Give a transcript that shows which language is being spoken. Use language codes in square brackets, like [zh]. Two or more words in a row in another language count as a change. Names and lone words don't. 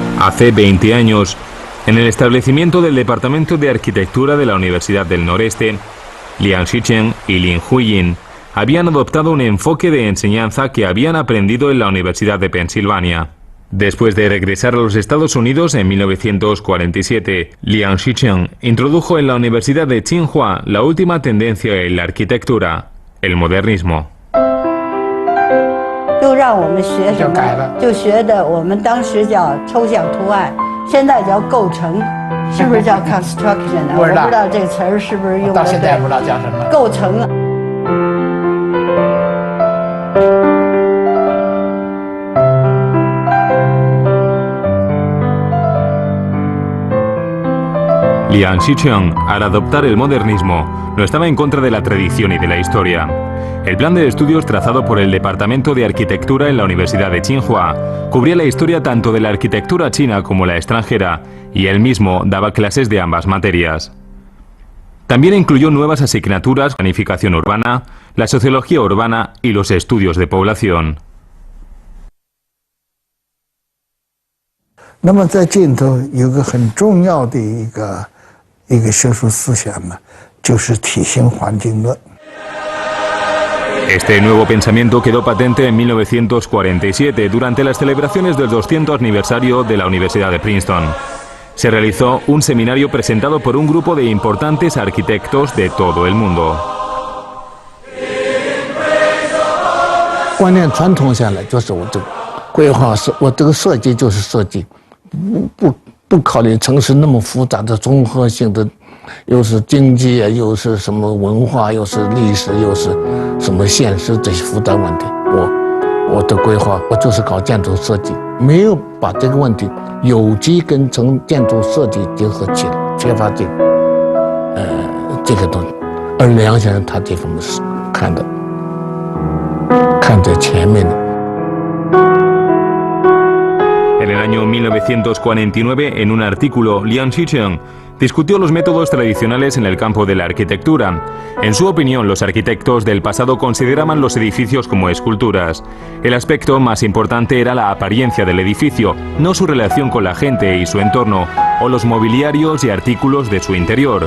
[es] Hace 20 años, en el establecimiento del Departamento de Arquitectura de la Universidad del Noreste, Liang Xicheng y Lin Huiyin habían adoptado un enfoque de enseñanza que habían aprendido en la Universidad de Pensilvania. Después de regresar a los Estados Unidos en 1947, Liang Xicheng introdujo en la Universidad de Tsinghua la última tendencia en la arquitectura, el modernismo. [zh] 就让我们学什么？就学的我们当时叫抽象图案，现在叫构成，是不是叫 construction 呢？我不知道这个词儿是不是用的对。到现在不知道叫什么。构成了。 [es] Liang Xicheng, al adoptar el modernismo, no estaba en contra de la tradición y de la historia. El plan de estudios trazado por el Departamento de Arquitectura en la Universidad de Tsinghua cubría la historia tanto de la arquitectura china como la extranjera, y él mismo daba clases de ambas materias. También incluyó nuevas asignaturas: planificación urbana, la sociología urbana y los estudios de población. [zh] 那么在尽头有个很重要的一个学术思想呢，就是体型环境论。 [es] Este nuevo pensamiento quedó patente en 1947 durante las celebraciones del 200 aniversario de la Universidad de Princeton. Se realizó un seminario presentado por un grupo de importantes arquitectos de todo el mundo. [zh] 观念传统下来就是我这个规划是，我这个设计就是设计，不考虑城市那么复杂的综合性的。又是经济啊，又是什么文化，又是历史，又是什么现实这些复杂问题。我的规划，我就是搞建筑设计，没有把这个问题有机跟建筑设计结合起来，缺乏这个东西。而梁先生他这方面是看在前面的。 [es] En el año 1949, en un artículo, Liang Xicheng discutió los métodos tradicionales en el campo de la arquitectura. En su opinión, los arquitectos del pasado consideraban los edificios como esculturas. El aspecto más importante era la apariencia del edificio, no su relación con la gente y su entorno, o los mobiliarios y artículos de su interior.